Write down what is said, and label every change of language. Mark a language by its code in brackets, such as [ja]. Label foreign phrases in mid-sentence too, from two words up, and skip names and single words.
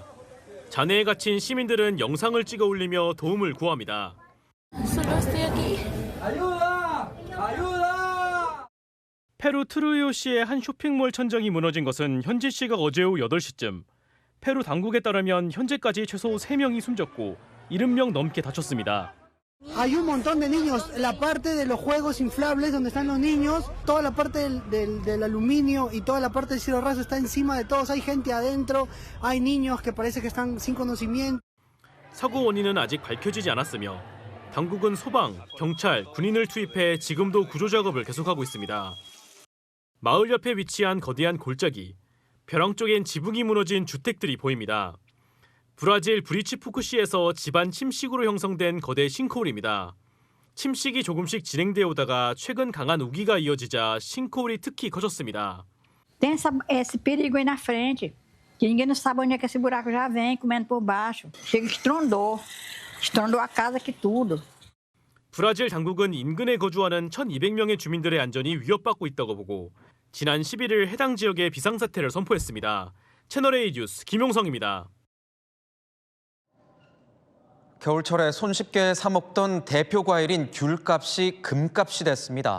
[ko] 잔해에 갇힌 시민들은 영상을 찍어 올리며 도움을 구합니다. 페루 트루이오시의 한 쇼핑몰 천장이 무너진 것은 현지 시각 어제 오후 8시쯤. 페루 당국에 따르면 현재까지 최소 3명이 숨졌고 70명 넘게 다쳤습니다. [es] Hay un montón de niños, la parte de los juegos inflables donde están los niños, toda la parte del aluminio y toda la parte del cielo raso está encima de todos. Hay gente adentro, hay niños que parece que están sin conocimiento. [ko] 사고 원인은 아직 밝혀지지 않았으며 당국은 소방, 경찰, 군인을 투입해 지금도 구조 작업을 계속하고 있습니다. 마을 옆에 위치한 거대한 골짜기, 벼랑 쪽엔 지붕이 무너진 주택들이 보입니다. 브라질 브리치푸크시에서 집안 침식으로 형성된 거대 싱크홀입니다. 침식이 조금씩 진행되어 오다가 최근 강한 우기가 이어지자 싱크홀이 특히 커졌습니다. [pt] Tem esse perigo aí na frente, que ninguém não sabe onde é que esse buraco já vem, comendo por baixo. Chega estrondou a casa aqui tudo. [ko] 브라질 당국은 인근에 거주하는 1,200명의 주민들의 안전이 위협받고 있다고 보고 지난 11일 해당 지역에 비상사태를 선포했습니다. 채널A 뉴스 김용성입니다. 겨울철에 손쉽게 사 먹던 대표 과일인 귤값이 금값이 됐습니다.